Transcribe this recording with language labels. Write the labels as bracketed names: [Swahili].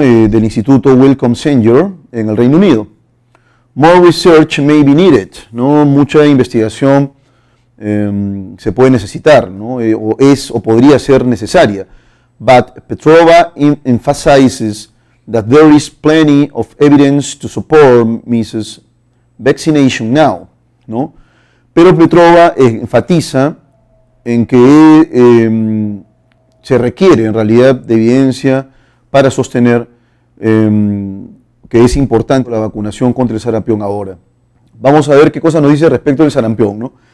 [Spanish] Del Instituto Wellcome Sanger en el Reino Unido. [English] More research may be needed, [Spanish] ¿no? Mucha investigación se puede necesitar, ¿no? O podría ser necesaria. [English] But Petrova emphasizes that there is plenty of evidence to support measles vaccination now, ¿no? [Spanish] Pero Petrova enfatiza en que se requiere en realidad de evidencia para sostener que es importante la vacunación contra el sarampión ahora. Vamos a ver qué cosa nos dice respecto del sarampión, ¿no?